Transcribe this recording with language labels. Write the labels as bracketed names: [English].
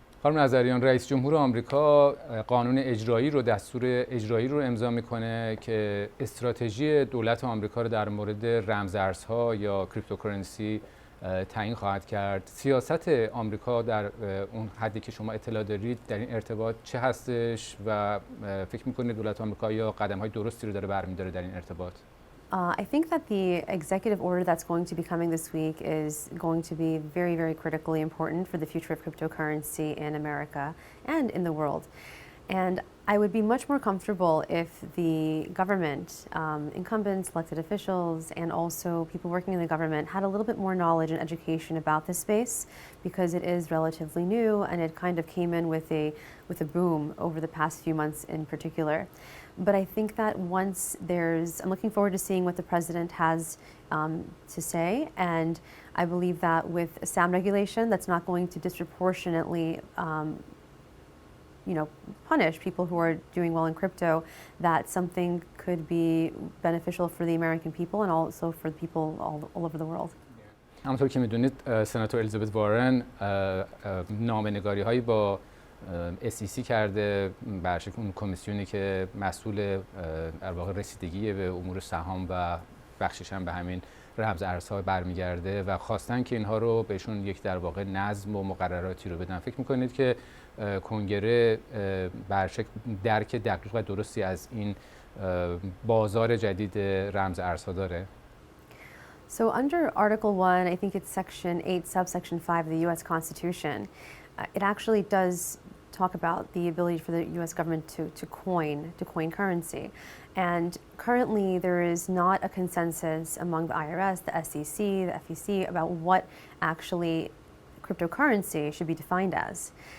[Persian] خانم نظریان، رئیس جمهور آمریکا قانون اجرایی رو، دستور اجرایی رو امضا میکنه که استراتژی دولت آمریکا رو در مورد رمزارزها یا کریپتوکارنسی تعیین خواهد کرد. سیاست آمریکا در اون حدی که شما اطلاع دارید در این ارتباط چه هستش و فکر میکنید دولت آمریکا یا قدم‌های درستی رو داره برمی‌داره در این ارتباط؟ [English] I think that the executive order that's going to be coming this week is going to be very, very critically important for the future of cryptocurrency in America and in the world. And I would be much more comfortable if the government, incumbents, elected officials, and also people working in the government had a little bit more knowledge and education about this space, because it is relatively new and it kind of came in with a boom over the past few months in particular. But I think that once I'm looking forward to seeing what the president has to say, and I believe that with SAM regulation, that's not going to disproportionately punish people who are doing well in crypto, that something could be beneficial for the American people and also for the people all over the world. [Persian] همونطور که میدونید سناتور الیزابت وارن نامه‌نگاری‌هایی با SEC کرده، برشک اون کمیسیونی که مسئول در واقع رسیدگی به امور سهام و بخشش هم به همین رمز ارزها برمیگرده و خواستن که اینها رو بهشون یک در واقع نظم و مقرراتی رو بدن. فکر میکنید که کنگره برشک درک دقیق و درستی از این بازار جدید رمز ارزها داره؟ [English] So under Article 1, I think it's Section 8, Subsection 5 of the U.S. Constitution, it actually does talk about the ability for the U.S. government to coin currency. And currently there is not a consensus among the IRS, the SEC, the FEC about what actually cryptocurrency should be defined as.